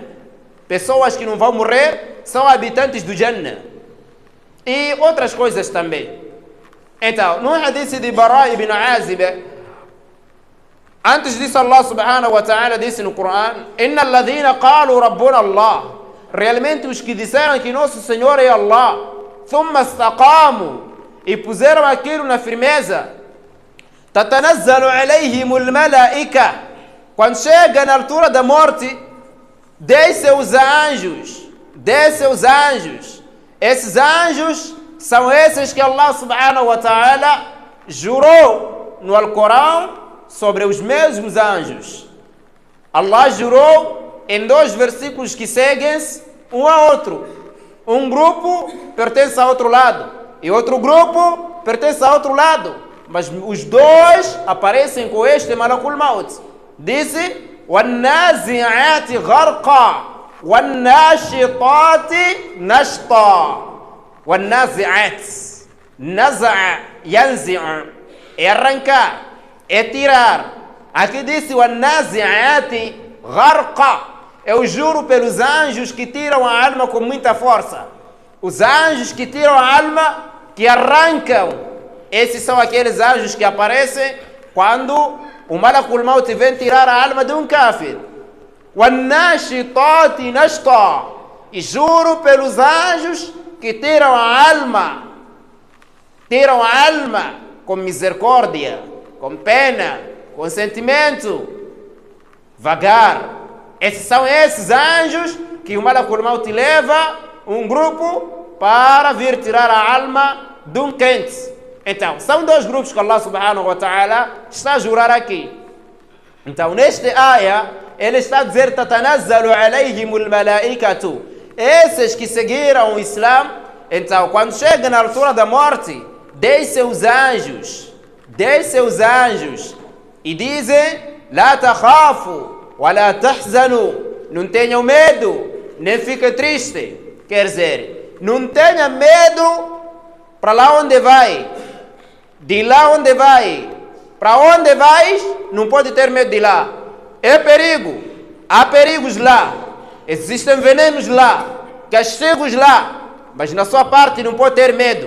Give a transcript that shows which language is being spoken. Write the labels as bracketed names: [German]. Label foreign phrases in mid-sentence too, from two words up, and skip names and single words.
[Portuguese] Pessoas que não vão morrer são habitantes do Jannah. E outras coisas também. Então, no hadith de Bara ibn Azib, antes disso Allah [Arabic] سبحانه وتعالى [Portuguese] disse no Coran: [Arabic] إن الذين قالوا ربنا الله. [Portuguese] Realmente os que disseram que nosso Senhor é Allah, [Arabic] ثم استقاموا, [Portuguese] e puseram aquilo na firmeza, [Arabic] تتنزل عليهم الملائكة. [Portuguese] Quando chega na altura da morte, desce os anjos. Esses anjos são esses que Allah [Arabic] سبحانه وتعالى [Portuguese] jurou no Alcorão sobre os mesmos anjos. Allah jurou em 2 versículos que seguem-se um a outro. Um grupo pertence a outro lado e outro grupo pertence a outro lado, mas os dois aparecem com este [Arabic] ملك الموت. [Portuguese] Disse: [Arabic] وَالنَّازِعَاتِ غَرْقًا وَالنَّاشِطَاتِ نَشْطًا. وَالنَّازِعَاتِ, نزع ينزع', [Portuguese] é arrancar, é tirar. Aqui disse: [Arabic] وَالنَّازِعَاتِ غَرْقًا. [Portuguese] Eu juro pelos anjos que tiram a alma com muita força. Os anjos que tiram a alma, que arrancam, esses são aqueles anjos que aparecem quando o [Arabic] ملك الموت [Portuguese] vem tirar a alma de um kafir. [Arabic] وَالنَّاشِطَاتِ نَشْطًا. [Portuguese] E juro pelos anjos que tiram a alma com misericórdia, com pena, com sentimento, vagar. São esses anjos que o [Arabic] ملك الموت [Portuguese] leva um grupo para vir tirar a alma de um quente. Então, são dois grupos que Allah [Arabic] سبحانه وتعالى [Portuguese] está a jurar aqui. Então, neste ayah, ele está a dizer: [Arabic] تتنزل عليهم الملائكة. [Portuguese] Esses que seguiram o Islã, então, quando chega na altura da morte, descem os anjos e dizem: [Arabic] لا تخافوا ولا تحزنوا. [Portuguese] Não tenham medo, nem fiquem tristes. Quer dizer, não tenha medo para lá onde vai, de lá onde vai, para onde vais, não pode ter medo de lá. É perigo, há perigos lá, existem venenos lá, castigos lá, mas na sua parte não pode ter medo.